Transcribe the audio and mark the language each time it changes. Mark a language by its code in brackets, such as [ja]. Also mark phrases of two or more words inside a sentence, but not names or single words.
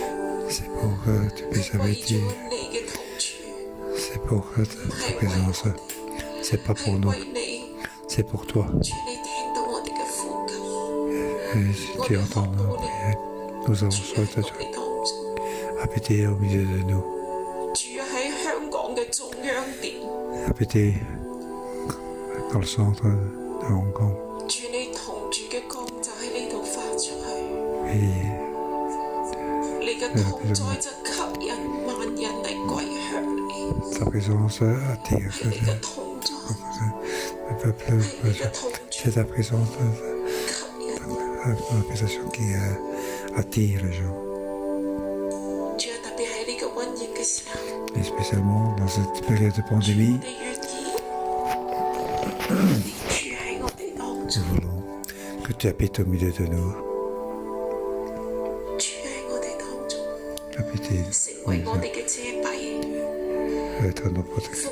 [yue] 係為咗你嘅同住，係為你，主你聽到我哋嘅呼求，我哋渴慕你，住喺我哋當中，住喺香港嘅中央殿。 [fr] Dans le centre de Hong Kong. [yue] 主你同住嘅光就喺呢度發出去，你嘅同在就吸引萬人嚟歸向你。 [fr] Ta présence attire [yue] 你嘅同在， [fr] le peuple. C'est ta présence, l'appréciation qui attire les gens. [yue] 主特別喺呢個瘟疫嘅時候， [fr] Et spécialement dans cette période de pandémie. Nous voulons que tu habites au milieu de nous. Habiter, être nos protecteurs.